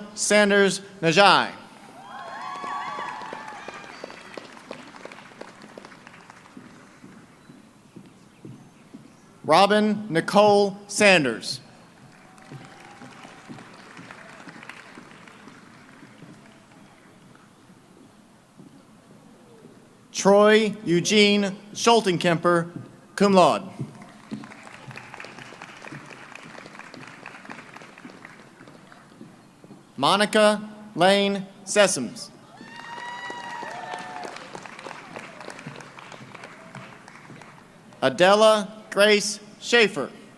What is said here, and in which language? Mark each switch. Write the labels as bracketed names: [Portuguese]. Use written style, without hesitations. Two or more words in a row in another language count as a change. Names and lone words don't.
[English] Sanders Najai. Robin Nicole Sanders. Troy Eugene Schultenkemper, cum laude. Monica Lane Sessoms. Adela Grace Schaefer.